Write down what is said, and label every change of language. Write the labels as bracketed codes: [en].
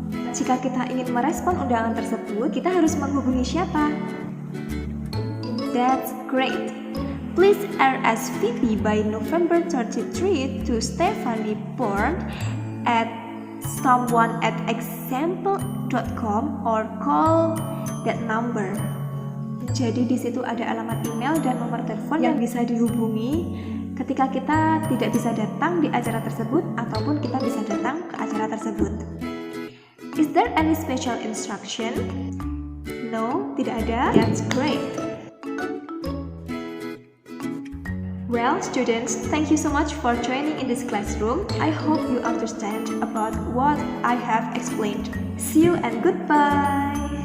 [id] Jika kita ingin merespon undangan tersebut, kita harus menghubungi siapa? [en] That's great. Please RSVP by November 33 to Stephanie Bourne at someone@example.com or call that number. [id] Jadi di situ ada alamat email dan nomor telepon yang bisa dihubungi ketika kita tidak bisa datang di acara tersebut ataupun kita bisa datang ke acara tersebut. [en] Is there any special instruction? No, [id] tidak ada. [en] That's great. Well, students, thank you so much for joining in this classroom. I hope you understand about what I have explained. See you and goodbye.